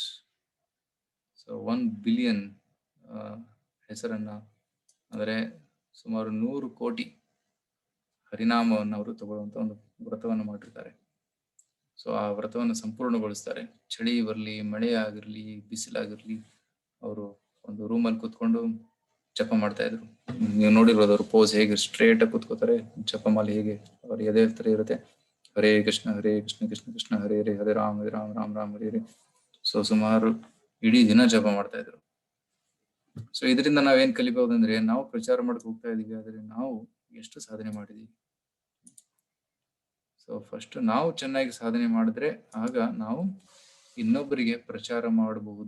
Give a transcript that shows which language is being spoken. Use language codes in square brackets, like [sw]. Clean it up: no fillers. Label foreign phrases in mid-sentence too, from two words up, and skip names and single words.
[en] so 1 billion [kn] ಹೆಸರನ್ನ, ಅಂದರೆ ಸುಮಾರು 100 ಕೋಟಿ ಹರಿನಾಮವನ್ನು ಅವರು ತಗೊಳ್ಳುವಂತ ಒಂದು ವ್ರತವನ್ನು ಮಾಡಿರ್ತಾರೆ. ಸೊ ಆ ವ್ರತವನ್ನು ಸಂಪೂರ್ಣಗೊಳಿಸ್ತಾರೆ. ಚಳಿ ಬರಲಿ, ಮಳೆ ಆಗಿರ್ಲಿ, ಬಿಸಿಲಾಗಿರ್ಲಿ, ಅವರು ಒಂದು ರೂಮಲ್ಲಿ ಕೂತ್ಕೊಂಡು ಜಪ ಮಾಡ್ತಾ ಇದ್ರು. ನೀವು ನೋಡಿರ್ಬೋದು ಅವ್ರ ಪೋಸ್ ಹೇಗೆ ಸ್ಟ್ರೇಟ್ ಆಗಿ ಕೂತ್ಕೋತಾರೆ, ಜಪಮಾಲೆ ಹೇಗೆ ಅವ್ರ ಎದೆ ಹತ್ರ ಇರುತ್ತೆ. [sa] ಹರೇ ಕೃಷ್ಣ ಕೃಷ್ಣ ಕೃಷ್ಣ ಹರೇ ಹರೇ, ಹರೇ ರಾಮ್ ರಾಮ್ ರಾಮ್ ಹರೇ ಹರೇ. [kn] ಸೊ ಸುಮಾರು ಇಡೀ ದಿನ ಜಪ ಮಾಡ್ತಾ ಇದ್ರು. ಸೊ ಇದರಿಂದ ನಾವೇನ್ ಕಲಿಬಹುದಂದ್ರೆ, ನಾವು ಪ್ರಚಾರ ಮಾಡಕ್ ಹೋಗ್ತಾ ಇದೀವಿ, ಆದ್ರೆ ನಾವು ಎಷ್ಟು ಸಾಧನೆ ಮಾಡಿದೀವಿ. [en] so first [kn] ನಾವು ಚೆನ್ನಾಗಿ ಸಾಧನೆ ಮಾಡಿದ್ರೆ ಆಗ ನಾವು ಇನ್ನೊಬ್ಬರಿಗೆ ಪ್ರಚಾರ ಮಾಡಬಹುದು.